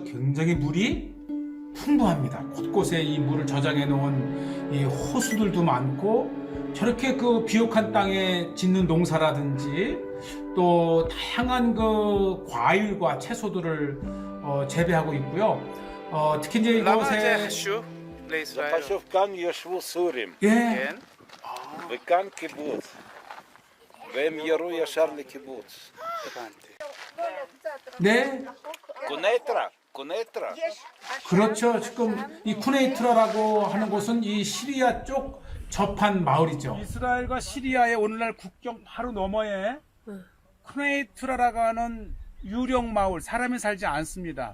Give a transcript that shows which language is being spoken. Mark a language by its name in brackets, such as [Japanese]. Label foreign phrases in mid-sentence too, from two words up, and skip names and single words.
[Korean] 굉장히 물이 풍부합니다. 곳곳에 이 물을 저장해 놓은 이 호수들도 많고 저렇게 그 비옥한 땅에 짓는 농사라든지 또 다양한 그 과일과 채소들을 재배하고 있고요. 특히 이제 이곳에 [Hebrew] פשוט כאן ישבו סורים, [Korean] 예, [Hebrew] וכאן קיבוץ, והם ירו ישר לקיבוץ. [Korean] 네, קונטרה. 그렇죠. 지금 이 쿠네이트라라고 하는 곳은 이 시리아 쪽 접한 마을이죠. 이스라엘과 시리아의 오늘날 국경 바로 너머에 쿠네이트라라고 하는 유령 마을, 사람이 살지 않습니다.